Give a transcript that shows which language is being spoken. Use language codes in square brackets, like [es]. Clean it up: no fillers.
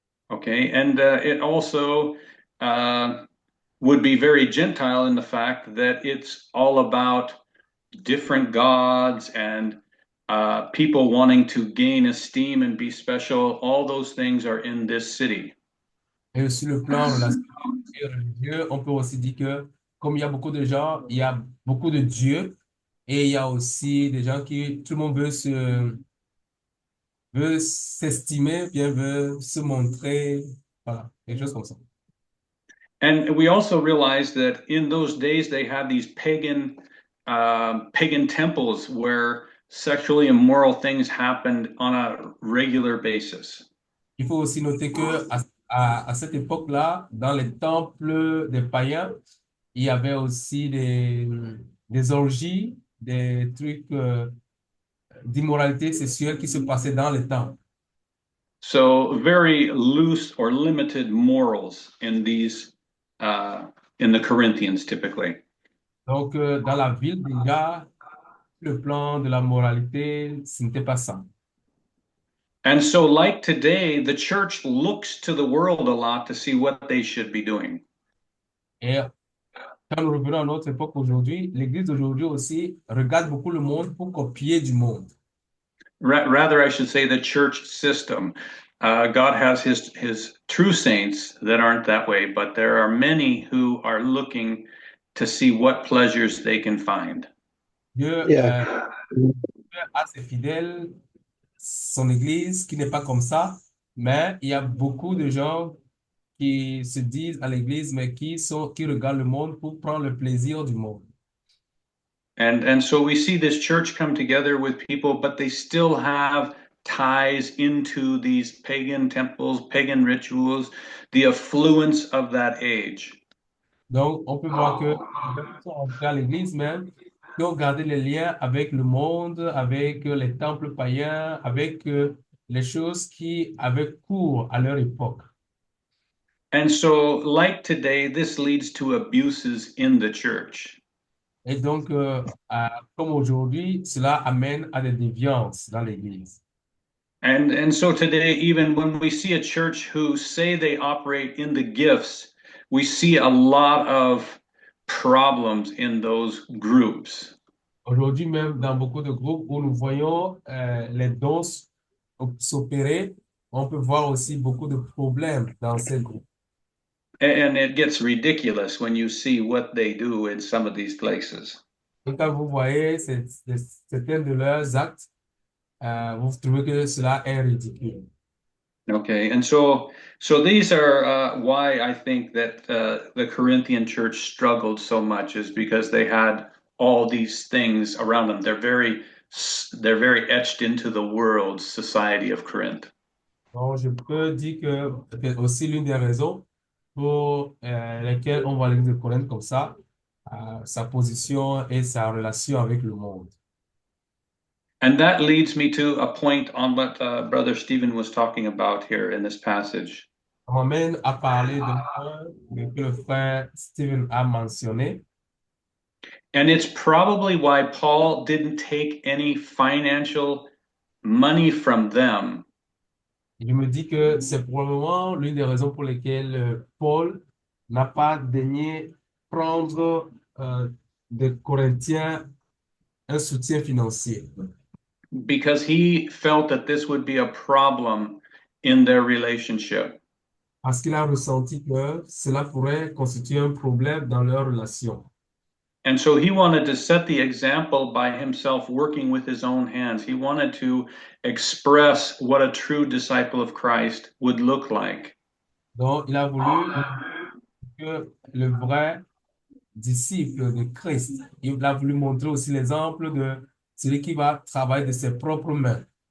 [en] Okay, and it also uh, would be very Gentile in the fact that it's all about different gods and people wanting to gain esteem and be special. All those things are in this city. [fr] Et sur le plan relationnel et religieux, on peut aussi dire que comme il y a beaucoup de gens, il y a beaucoup de dieux et il y a aussi des gens qui, tout le monde veut s'estimer, bien veut se montrer, voilà, quelque chose comme ça. [en] And we also realize that in those days they had these pagan temples where sexually immoral things happened on a regular basis. [fr] Il faut aussi noter que à cette époque-là, dans les temples des païens, il y avait aussi des orgies, des trucs d'immoralité sexuelle qui se passaient dans les temples. [en] So very loose or limited morals in these in the Corinthians typically. [fr] Donc, dans la ville, déjà, le plan de la moralité, ce n'était pas ça. [en] And so, like today, the church looks to the world a lot to see what they should be doing. [fr] Et quand nous revenons à notre époque aujourd'hui, l'Église d'aujourd'hui aussi regarde beaucoup le monde pour copier du monde. [en] Rather, I should say the church system. God has his true saints that aren't that way, but there are many who are looking to see what pleasures they can find. [fr] Dieu [en] Yeah. [fr] a ses fidèles, son Église qui n'est pas comme ça, mais il y a beaucoup de gens qui se disent à l'Église, mais qui regardent le monde pour prendre le plaisir du monde. [en] And so we see this church come together with people, but they still have ties into these pagan temples, pagan rituals, the affluence of that age. [fr] Donc, on peut voir que les gens qui sont entrés à l'Église même, qui ont gardé les liens avec le monde, avec les temples païens, avec les choses qui avaient cours à leur époque. [en] And so, like today, this leads to abuses in the church. [fr] Et donc, comme aujourd'hui, cela amène à des déviances dans l'Église. [en] And so today, even when we see a church who say they operate in the gifts, we see a lot of problems in those groups. [fr] Aujourd'hui même, dans beaucoup de groupes où nous voyons les dons s'opérer, on peut voir aussi beaucoup de problèmes dans ces groupes. [en] And it gets ridiculous when you see what they do in some of these places. [fr] Et quand vous voyez certains de leurs actes, vous trouvez que cela est ridicule. [en] Okay, and so these are why I think that the Corinthian church struggled so much is because they had all these things around them. They're very etched into the world society of Corinth. [fr] Donc, je peux dire que peut-être aussi l'une des raisons pour lesquelles on voit l'Église de Corinthe comme ça, sa position et sa relation avec le monde. [en] And that leads me to a point on what Brother Stephen was talking about here in this passage. [fr] Ça m'amène à parler d'un point que le frère Stephen a mentionné. [en] And it's probably why Paul didn't take any financial money from them. [fr] Je me dis que c'est probablement l'une des raisons pour lesquelles Paul n'a pas daigné prendre des Corinthiens un soutien financier. [en] because he felt that this would be a problem in their relationship. [fr] parce qu'il a ressenti que cela pourrait constituer un problème dans leur relation. [en] And so he wanted to set the example by himself working with his own hands. He wanted to express what a true disciple of Christ would look like. [fr] Donc, il a voulu que le vrai disciple de Christ, il a voulu montrer aussi l'exemple de celui qui va travailler de ses propres mains.